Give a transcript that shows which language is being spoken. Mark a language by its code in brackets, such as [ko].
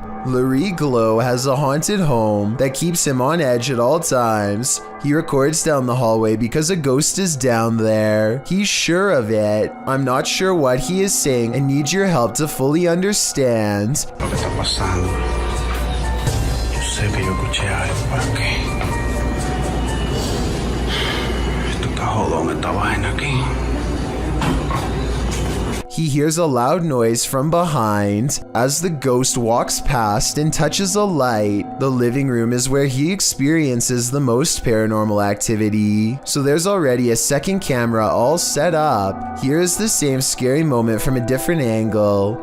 [en] Larry Glow has a haunted home that keeps him on edge at all times. He records down the hallway because a ghost is down there. He's sure of it. I'm not sure what he is saying and need your help to fully understand. [es] Lo que está pasando. Yo sé que yo escuché algo por aquí. Esto está jodón, esta vaina aquí. [en] he hears a loud noise from behind. As the ghost walks past and touches a light, the living room is where he experiences the most paranormal activity. So there's already a second camera all set up. Here is the same scary moment from a different angle.